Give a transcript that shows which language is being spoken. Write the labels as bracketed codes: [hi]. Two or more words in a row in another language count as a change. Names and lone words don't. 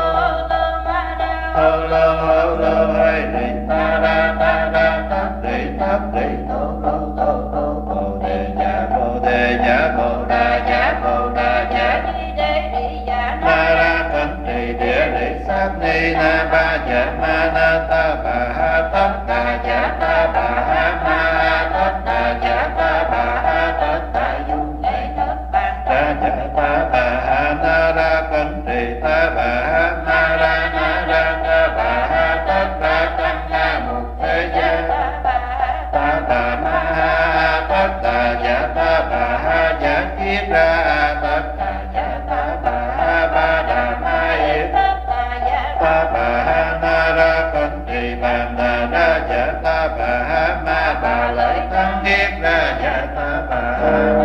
[vi] lô ơi đi ta ra tát đi tô bồ đề nhã bồ đà nhã ma ra thân trì địa lý sát ni na ba dạ ma na ta bà ha tất đà dạ ta bà ha ma tất đà dạ ta bà ha tất đà dung ra dạ ta bà ha na ra thân trì ta bà ha ma ra na ra ta bà ha tất đà tăng na mục thế gia ta bà ma ha tất đà dạ ta bà ha dạ kiết ra tất đà dạ ta bà ha ba đà ma yết ta bà ha na ra con trì bàn đà ra dạ ta bà ha ma bà lợi tăng kiết ra dạ ta bà ha